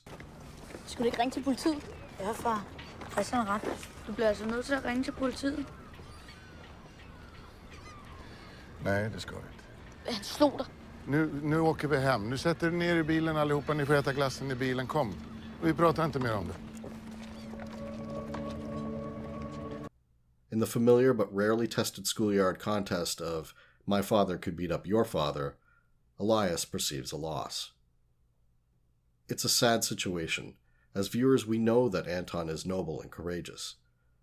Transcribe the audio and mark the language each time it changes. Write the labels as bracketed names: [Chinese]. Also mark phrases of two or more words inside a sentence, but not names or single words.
[Danish] Skulle du ikke ringe til politiet? Ja, far. Christian har ret. Du bliver altså nødt til at ringe til politiet. [Swedish] Nej, det ska vi inte. Han slog dig. Nu åker vi hem. Nu sätter ni ner i bilen allihopa. Ni får äta glassen i bilen. Kom. Vi pratar inte mer om det. [English] In the familiar but rarely tested schoolyard contest of my father could beat up your father, Elias perceives a loss. It's a sad situation. As viewers, we know that Anton is noble and courageous.